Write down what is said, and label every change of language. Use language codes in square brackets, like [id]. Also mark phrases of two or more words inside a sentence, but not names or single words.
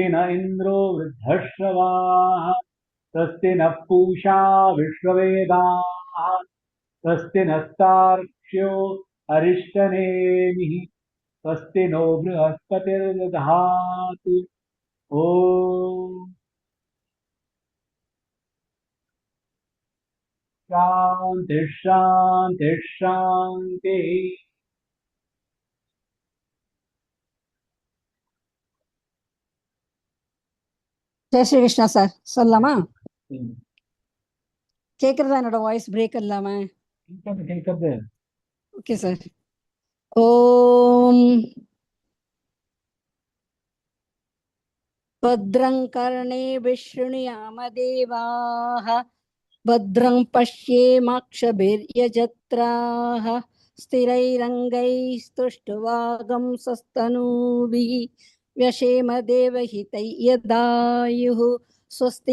[sa] न इन्द्रो वृद्धश्रवाः स्वस्ति नः पूषा विश्ववेदाः स्वस्ति नस्तार्क्ष्यो अरिष्टनेमिः स्वस्ति नो बृहस्पतिर्दधातु ॐ शान्ति शान्ति शान्तिः [ta] ஜெய் ஸ்ரீ கிருஷ்ணா சார் சொல்லலாமா? ம். கேக்குறதா என்னோட [en] voice break [ta] இல்லாம? கேட்கறது [en] okay sir. [sa] ஓம் भद्रं कर्णेभिः शृणुयाम देवाः भद्रं पश्येमाक्षभिर्यजत्राः स्थिरैरङ्गैस्तुष्टुवागंसस्तनूभिः व्यशेम देवहितै यदायुः स्वस्ति